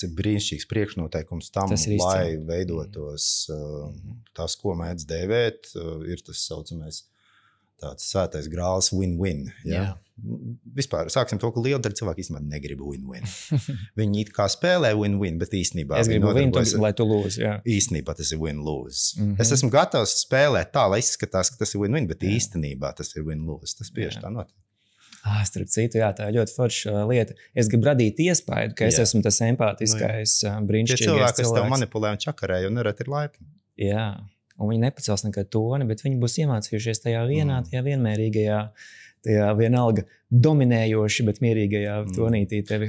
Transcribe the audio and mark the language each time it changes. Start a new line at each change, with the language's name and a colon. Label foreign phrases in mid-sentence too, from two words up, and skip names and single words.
Latvian: ir brīnišķīgs priekšnoteikums tam, lai veidotos tas, ko mēdz dēvēt, ir tas saucamais tāds svētais grāls win-win. Ja? Vispār sāksim to, ka liela daļa cilvēku īstenībā negrib win-win. Viņi it kā spēlē win-win, bet īstenībā es gribu win, lai tu lose. Jā. Īstenībā tas ir win-lose. Es esmu gatavs spēlēt tā, lai izskatās, ka tas ir win-win, bet īstenībā tas ir win-lose. Tas bieži tā notiek. Starp citu, tā ir ļoti forša lieta. Es gribu radīt iespēju, ka es esmu tas empātiskais, brīnišķīgais cilvēks. Tie cilvēki, kas tev manipulē un čakarē, un nereti ir laipni. Jā, un viņi nepacels nekad toni, bet viņi būs iemācījušies tajā tajā vienmērīgajā, tajā vienalga dominējoši, bet mierīgajā tonītī tevi